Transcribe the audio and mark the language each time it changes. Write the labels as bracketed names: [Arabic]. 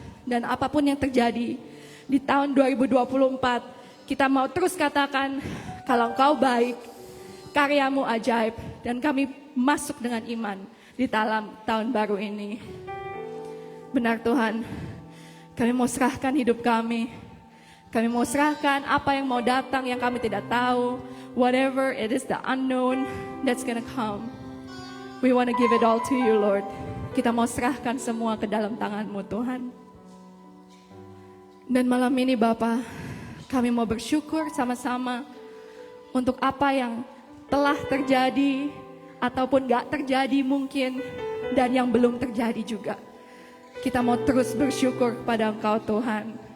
[Indonesian] Dan apapun yang terjadi di tahun 2024, kita mau terus katakan, kalau Engkau baik, karyamu ajaib, dan kami masuk dengan iman di dalam tahun baru ini. Benar Tuhan, kami mau serahkan hidup kami. Kami mau serahkan apa yang mau datang yang kami tidak tahu. [English] Whatever it is, the unknown that's gonna come. We want to give it all to you, Lord. [Indonesian] Kita mau serahkan semua ke dalam tangan-Mu, Tuhan. Dan malam ini Bapa, kami mau bersyukur sama-sama untuk apa yang telah terjadi ataupun gak terjadi mungkin, dan yang belum terjadi juga. Kita mau terus bersyukur kepada Engkau, Tuhan.